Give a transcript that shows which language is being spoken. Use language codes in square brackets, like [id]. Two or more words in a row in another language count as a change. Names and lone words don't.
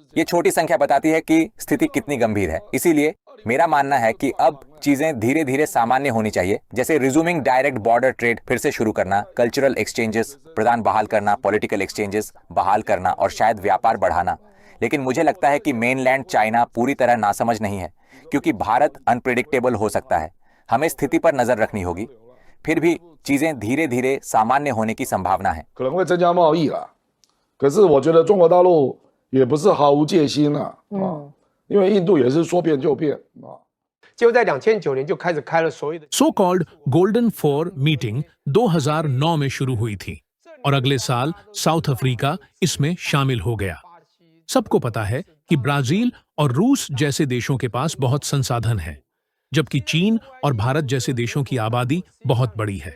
[hi] ये छोटी संख्या बताती है कि स्थिति कितनी गंभीर है। इसीलिए मेरा मानना है कि अब चीजें धीरे धीरे सामान्य होनी चाहिए, जैसे [en] resuming direct border trade [hi] फिर से शुरू करना, [en] cultural exchanges [hi] प्रदान बहाल करना, [en] political exchanges [hi] बहाल करना और शायद व्यापार बढ़ाना। लेकिन मुझे लगता है कि [en] mainland China [hi] पूरी तरह नासमझ नहीं है, क्योंकि भारत अनप्रेडिक्टेबल हो सकता है। हमें स्थिति पर नजर रखनी होगी। फिर भी चीजें धीरे धीरे सामान्य होने की संभावना है। [zh] 可能会增加贸易啦。可是我觉得中国大陆也不是毫无戒心啦，因为印度也是说变就变啊。就在2009年就开始开了所谓的 [en] so called golden four meeting [hi] 2009 में शुरू हुई थी और अगले साल साउथ अफ्रीका इसमें शामिल हो गया। सबको पता है कि ब्राजील और रूस जैसे देशों के पास बहुत संसाधन है, जबकि चीन और भारत जैसे देशों की आबादी बहुत बड़ी है।